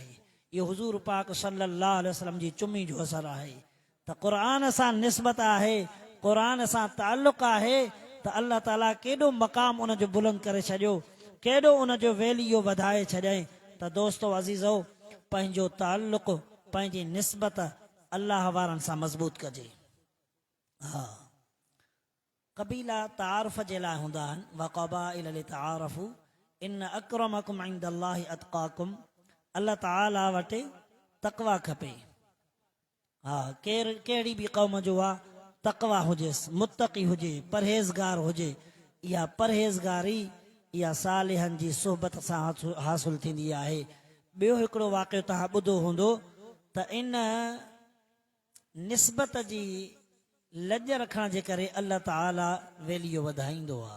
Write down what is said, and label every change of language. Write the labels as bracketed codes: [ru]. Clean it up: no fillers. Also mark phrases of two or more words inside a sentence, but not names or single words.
[sd] इहो हुजूर पाक [ar] صلى الله عليه وسلم [sd] जी चुमी जो असर आहे त क़ुरान सां निस्बत आहे, क़ुरान सां ताल्लुक़ आहे त अल्लाह ताला केॾो मक़ाम उन जो बुलंद करे छॾियो, केॾो उन जो वेलियो वधाए छॾियईं। त दोस्तो अज़ीज़ो, पंहिंजो ताल्लुक़, पंहिंजी निस्बत अल्लाह वारनि सां मज़बूत कजे। हा, कबीला तारुफ़ जे लाइ हूंदा आहिनि। [ar] وقبائل لتعارفوا إن أكرمكم عند الله أتقاكم. [sd] अल्लाह ताला वटि तक़वा खपे। हा, कहिड़ी बि क़ौम जो आहे तक़वा हुजेसि, मुत्तक़ी हुजे, परहेज़गार हुजे। इहा परहेज़गारी इहा सालिहनि जी सोहबत सां हासिल थींदी आहे। ॿियो हिकिड़ो वाक़ियो तव्हां ॿुधो हूंदो त इन निस्बत जी लॼ रखण जे करे अल्लाह ताला वेलियो वधाईंदो आहे।